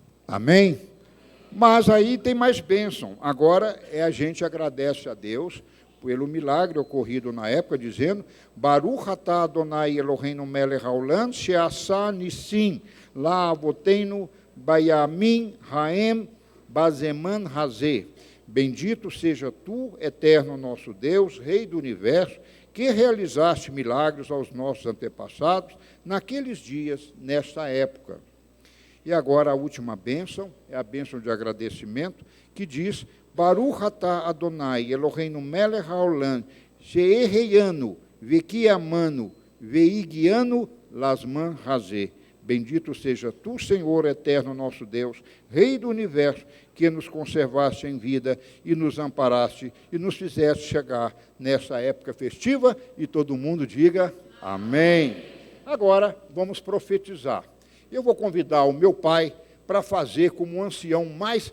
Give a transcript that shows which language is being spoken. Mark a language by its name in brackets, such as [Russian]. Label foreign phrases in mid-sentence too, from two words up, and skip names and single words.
[Portuguese] Amém? Mas aí tem mais bênção. Agora a gente agradece a Deus pelo milagre ocorrido na época, dizendo: [Hebrew] ברוך אתה אדני אלהינו מלך העולם שעשה נסים לאבותינו בימים ההם בזמן הזה. [Portuguese] Bendito seja tu, eterno nosso Deus, Rei do Universo, que realizaste milagres aos nossos antepassados naqueles dias, nesta época. E agora a última bênção, é a bênção de agradecimento, que diz: [Hebrew] ברוך אתה אדני אלהינו מלך העולם שהחינו וקימנו והגיענו לזמן הזה. [Portuguese] Bendito seja tu, Senhor eterno nosso Deus, Rei do Universo, que nos conservaste em vida e nos amparaste e nos fizeste chegar nessa época festiva, e todo mundo diga amém. Agora vamos profetizar. Eu vou convidar o meu pai para fazer como um ancião mais.